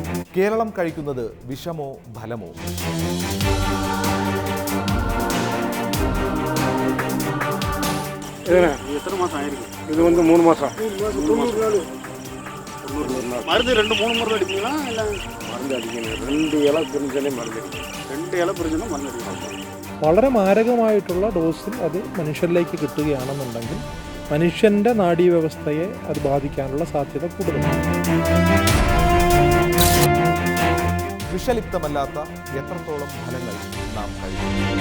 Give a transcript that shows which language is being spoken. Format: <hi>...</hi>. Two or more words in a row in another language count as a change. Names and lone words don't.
<ml>കേരളം കഴിക്കുന്നത് വിഷമോ ഫലമോ? എത്ര മാസമായിരിക്കും? ഇത് 3 മാസം.</ml> <ta>மருந்து 2-3 முறை அடிப்பீங்களா? இல்லை மருந்து அடிக்கணும். 2 இலை பிரிஞ்சாலே மருந்து அடிக்கணும்.</ta> <ml>2 ഇല പിരിഞ്ഞാൽ മരുന്ന് അടിക്കണം. വളരെ മാരകമായിട്ടുള്ള ഡോസിൽ അത് മനുഷ്യരിലേക്ക് കിട്ടുകയാണെന്നുണ്ടെങ്കിൽ മനുഷ്യൻ്റെ നാഡീവ്യവസ്ഥയെ അത് ബാധിക്കാനുള്ള സാധ്യത കൂടുതലാണ്. വിഷലിപ്തമല്ലാത്ത എത്രത്തോളം ഫലങ്ങൾ നാം കഴിക്കും?</ml>